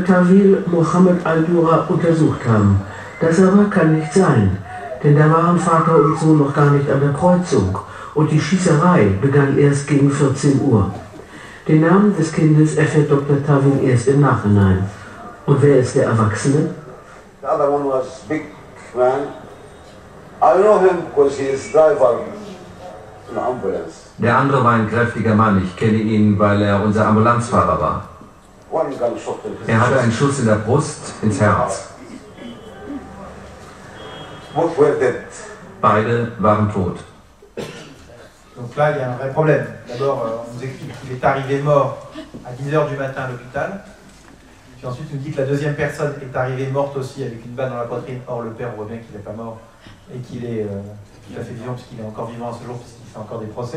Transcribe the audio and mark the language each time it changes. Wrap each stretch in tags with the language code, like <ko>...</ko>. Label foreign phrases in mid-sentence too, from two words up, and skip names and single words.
<de>Tawil Mohammed al-Dura untersucht haben. Das aber kann nicht sein, denn da waren Vater und Sohn noch gar nicht an der Kreuzung und die Schießerei begann erst gegen 14 Uhr. Den Namen des Kindes erfährt Dr. Tawil erst im Nachhinein. Und wer ist der Erwachsene?</de> <en>The other one was big man. I know him because he is driver in the ambulance.</en> <de>Der andere war ein kräftiger Mann. Ich kenne ihn, weil er unser Ambulanzfahrer war. Er hatte einen Schuss in der Brust ins Herz. Beide waren tot.</de> <fr>Donc là, il y a un vrai problème. D'abord, on nous explique qu'il est arrivé mort à 10h du matin à l'hôpital. Puis ensuite, il nous dit que la deuxième personne est arrivée morte aussi avec une balle dans la poitrine. Or, le père, on voit bien qu'il n'est pas mort et qu'il est tout à fait vivant, puisqu'il est encore vivant à ce jour, puisqu'il fait encore des procès.</fr>